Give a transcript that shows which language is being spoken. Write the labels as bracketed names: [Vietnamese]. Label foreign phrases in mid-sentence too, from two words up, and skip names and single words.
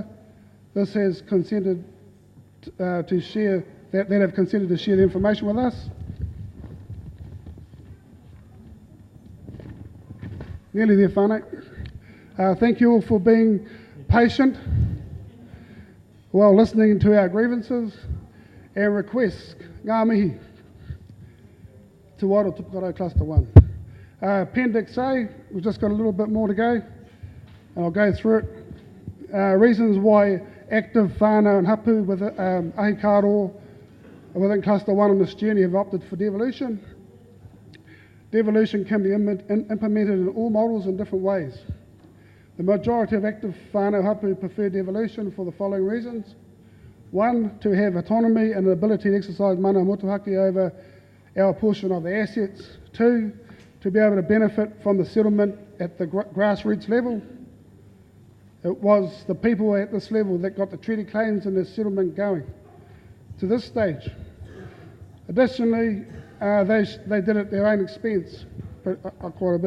[English] This has consented to share, that have consented to share the information with us. Nearly there, whānau. Thank you all for being patient while listening to our grievances and requests. [Māori] Ngā mihi. Te Wairoa Tupukaro Cluster 1. [English] Appendix A, we've just got a little bit more to go, and I'll go through it. Reasons why active whānau and hapu with ahikaro within Cluster 1 on this journey have opted for devolution. Devolution can be implemented in all models in different ways. The majority of active [Māori] whānau hapu [English] prefer devolution for the following reasons. 1, to have autonomy and the ability to exercise [Māori] mana motuhake [English] over our portion of the assets. 2, to be able to benefit from the settlement at the grassroots level. It was the people at this level that got the treaty claims and the settlement going. to this stage. Additionally, they did it at their own expense quite a bit.